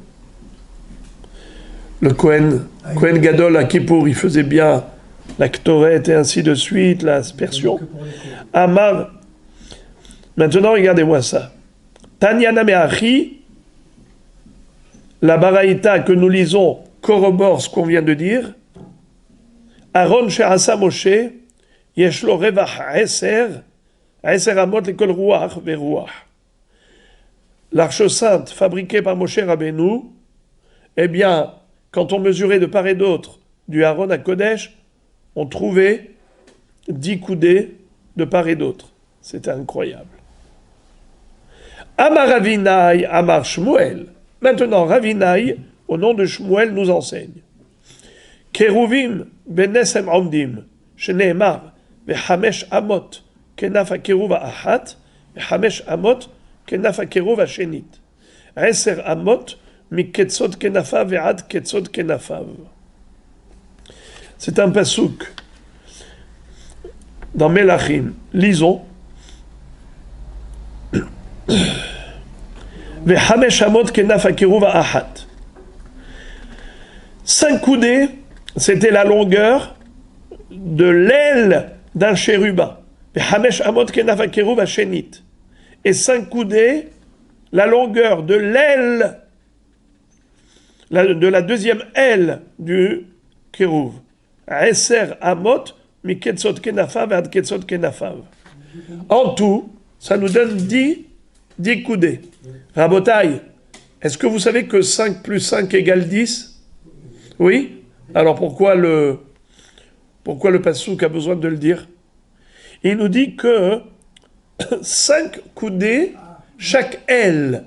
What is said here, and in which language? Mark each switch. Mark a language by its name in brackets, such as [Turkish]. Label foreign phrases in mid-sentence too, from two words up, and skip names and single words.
[French] Le [Hebrew] כהן גדול [French] à Kippour, il faisait bien la Ktoret et ainsi de suite, l'aspersion. Amar. Maintenant, regardez-moi ça. [Hebrew] תניא נמי הכי, [French] la baraïta que nous lisons corrobore ce qu'on vient de dire. [Hebrew] ארון שעשה משה יש לו ריוח עשר אמות לכל רוח ורוח. [French] L'Arche sainte fabriquée par Moshe Rabbeinu, eh bien, quand on mesurait de part et d'autre du Aaron à Kodesh, on trouvait 10 coudées de part et d'autre. C'était incroyable. [Hebrew] אמר רבינא אמר שמואל. [French] Maintenant, Ravinaï, au nom de Shmuel, nous enseigne. [Hebrew] כרובים בנס עומדים שנאמר וחמש אמות כנף הכרוב האחת וחמש אמות כנף הכרוב השנית. 10 אמות מקצות כנפיו ועד קצות כנפיו. [French] C'est un pasouk dans Melachim. Lisons. [Hebrew] וחמש אמות כנף הכרוב האחת. [French] 5 coudées, c'était la longueur de l'aile d'un chérubin. [Hebrew] וחמש אמות כנף הכרוב השנית. [French] Et 5 coudées, la longueur de l'aile, de la deuxième aile du kérouv. [Hebrew] 10 אמות, מקצות כנפיו עד קצות כנפיו. [French] En tout, ça nous donne 10 coudées. Rabotai, est-ce que vous savez que 5 plus 5 égale 10? Oui? Alors pourquoi le pasouk a besoin de le dire? Il nous dit que 5 coudées, chaque aile.